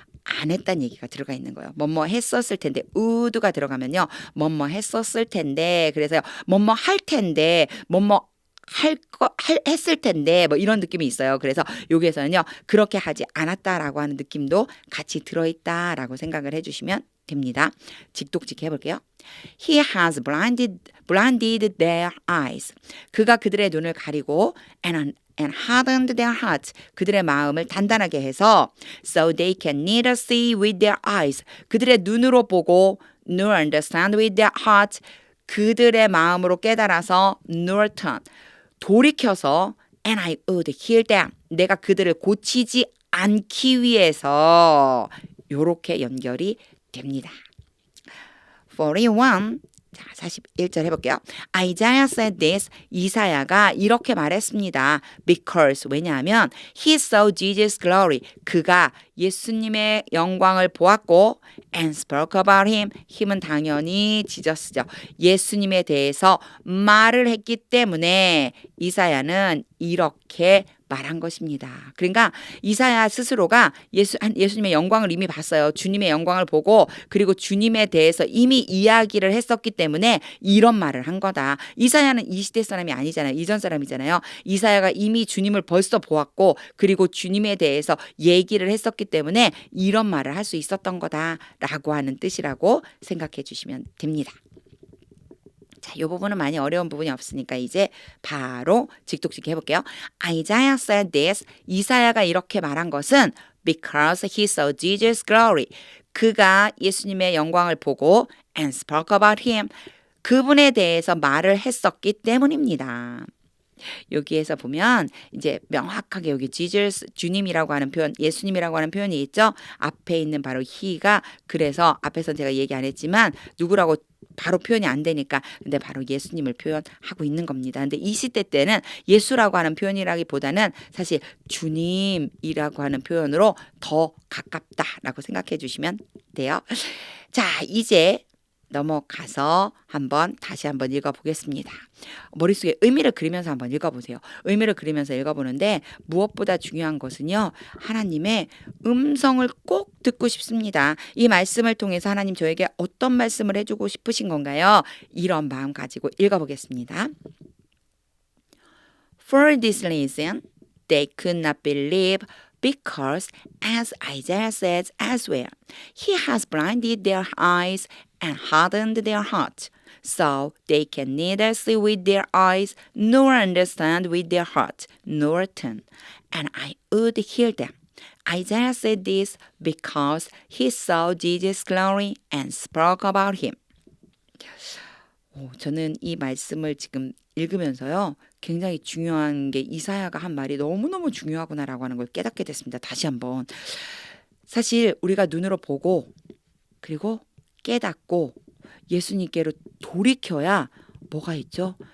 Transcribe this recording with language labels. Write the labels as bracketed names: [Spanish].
[Korean] 안 했단 얘기가 들어가 있는 거예요. 뭐뭐 했었을 텐데 would가 들어가면요. 뭐뭐 했었을 텐데 그래서요. 뭐뭐 할 텐데 뭐뭐 했을 텐데 뭐 이런 느낌이 있어요. 그래서 여기에서는요. 그렇게 하지 않았다라고 하는 느낌도 같이 들어있다라고 생각을 해주시면 됩니다. 직독직 해볼게요. [English] He has blinded their eyes. [Korean] 그가 그들의 눈을 가리고 [English] and hardened their hearts. [Korean] 그들의 마음을 단단하게 해서 [English] so they can neither see with their eyes. [Korean] 그들의 눈으로 보고 [English] nor understand with their hearts. [Korean] 그들의 마음으로 깨달아서 [English] nor turn. [Korean] 돌이켜서 [English] and I would heal them. [Korean] 내가 그들을 고치지 않기 위해서 요렇게 연결이 됩니다. 41. 자, 41절 해볼게요. [English] Isaiah said this. [Korean] 이사야가 이렇게 말했습니다. [English] Because [Korean] 왜냐하면 [English] he saw Jesus' glory. [Korean] 그가 예수님의 영광을 보았고 [English] and spoke about him. [Korean] 힘은 당연히 지저스죠. 예수님에 대해서 말을 했기 때문에 이사야는 이렇게 말한 것입니다. 그러니까 이사야 스스로가 예수님의 영광을 이미 봤어요. 주님의 영광을 보고 그리고 주님에 대해서 이미 이야기를 했었기 때문에 이런 말을 한 거다. 이사야는 이 시대 사람이 아니잖아요. 이전 사람이잖아요. 이사야가 이미 주님을 벌써 보았고 그리고 주님에 대해서 얘기를 했었기 때문에 이런 말을 할 수 있었던 거다라고 하는 뜻이라고 생각해 주시면 됩니다. 자, 이 부분은 많이 어려운 부분이 없으니까 이제 바로 직독직 해볼게요. [English] Isaiah said this. [Korean] 이사야가 이렇게 말한 것은 [English] because he saw Jesus' glory. [Korean] 그가 예수님의 영광을 보고 [English] and spoke about him. [Korean] 그분에 대해서 말을 했었기 때문입니다. 여기에서 보면 이제 명확하게 여기 Jesus 주님이라고 하는 표현, 예수님이라고 하는 표현이 있죠. 앞에 있는 바로 he가 그래서 앞에서는 제가 얘기 안 했지만 누구라고 바로 표현이 안 되니까 근데 바로 예수님을 표현하고 있는 겁니다. 근데 이 시대 때는 예수라고 하는 표현이라기보다는 사실 주님이라고 하는 표현으로 더 가깝다라고 생각해 주시면 돼요. 자, 이제 넘어가서 다시 한번 읽어보겠습니다. 머릿속에 의미를 그리면서 한번 읽어보세요. 의미를 그리면서 읽어보는데 무엇보다 중요한 것은요. 하나님의 음성을 꼭 듣고 싶습니다. 이 말씀을 통해서 하나님 저에게 어떤 말씀을 해주고 싶으신 건가요? 이런 마음 가지고 읽어보겠습니다. [English] For this reason, they could not believe because, as Isaiah says elsewhere, He has blinded their eyes and hardened their hearts, so they can neither see with their eyes nor understand with their hearts, nor turn, and I would heal them. Isaiah said this because he saw Jesus' glory and spoke about him. [Korean] 저는 이 말씀을 지금 읽으면서요. 굉장히 중요한 게 이사야가 한 말이 너무너무 중요하구나라고 하는 걸 깨닫게 됐습니다. 다시 한번. 사실 우리가 눈으로 보고 그리고 깨닫고 예수님께로 돌이켜야 뭐가 있죠?